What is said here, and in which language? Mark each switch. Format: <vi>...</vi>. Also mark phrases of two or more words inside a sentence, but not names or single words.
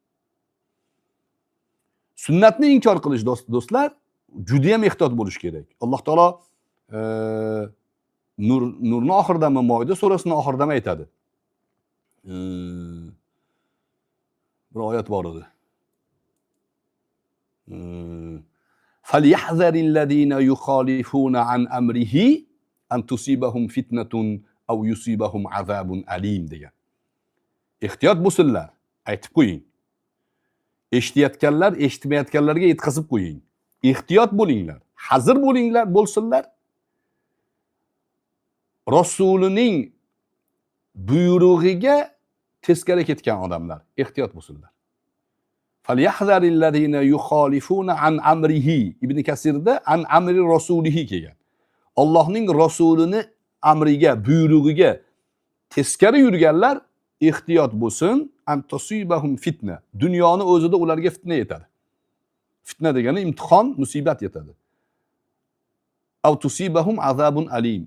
<uz>Sunnatni inkor qilish do'stlar juda ham ehtiyot bo'lish kerak. Alloh taolo Nurni oxiridami, Moida surasining oxiridami aytadi. Bir oyat bor edi.</uz> <ar>فَلْيَحْذَرِ الَّذِينَ يُخَالِفُونَ عَنْ أَمْرِهِ أَنْ تُصِيبَهُمْ فِتْنَةٌ أَوْ يُصِيبَهُمْ عَذَابٌ أَلِيمٌ degan.</ar> <uz>Ehtiyot bo'lsinlar, aytib qo'ying. Eshitayotganlar, eshitmayotganlarga yetkazib qo'ying. Ehtiyot bo'linglar, hazir bo'linglar, bo'lsinlar. Rasulining buyrug'iga teskari ketgan odamlar ehtiyot bo'lsinlar.</uz> <ar>فَلْيَحْذَرِ الَّذِينَ يُخَالِفُونَ عَنْ أَمْرِهِ Ibn Kasirda عن أمر رسوله kelgan.</ar> <uz>Allohning rasulini amriga, buyrug'iga teskari yurganlar ehtiyot bo'lsin.</uz> <ar>أن تصيبهم فتنة.</ar> <uz>Dunyoni o'zida ularga fitna yetadi. Fitna degani imtihon, musibat yetadi.</uz> <ar>أو يصيبهم عذاب أليم.</ar>